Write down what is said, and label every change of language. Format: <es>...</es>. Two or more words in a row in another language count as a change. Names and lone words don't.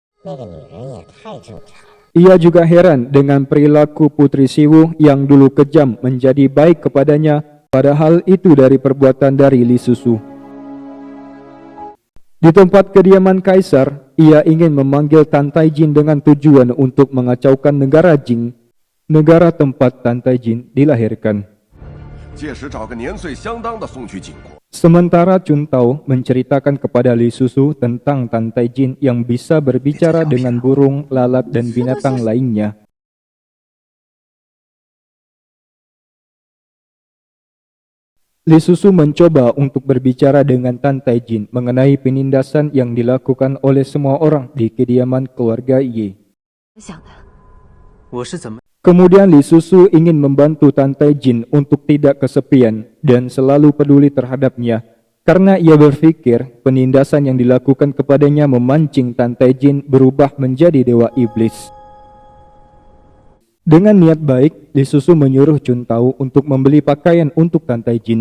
<id>Ia juga heran dengan perilaku Putri Siwu yang dulu kejam menjadi baik kepadanya, padahal itu dari perbuatan dari Li Susu. Di tempat kediaman Kaisar, ia ingin memanggil Tantai Jin dengan tujuan untuk mengacaukan negara Jing, negara tempat Tantai Jin dilahirkan.</id> <zh>届时找个年岁相当的送去晋国。</zh> <id>Sementara Chun Tao menceritakan kepada Li Susu tentang Tantai Jin yang bisa berbicara dengan burung, lalat, dan binatang lainnya. Li Susu mencoba untuk berbicara dengan Tantai Jin mengenai penindasan yang dilakukan oleh semua orang di kediaman keluarga Ye.</id> <zh>想的，我是怎么？</zh> <id>Kemudian Li Susu ingin membantu Tantai Jin untuk tidak kesepian dan selalu peduli terhadapnya, karena ia berpikir penindasan yang dilakukan kepadanya memancing Tantai Jin berubah menjadi dewa iblis. Dengan niat baik, Li Susu menyuruh Chun Tao untuk membeli pakaian untuk Tantai Jin.</id>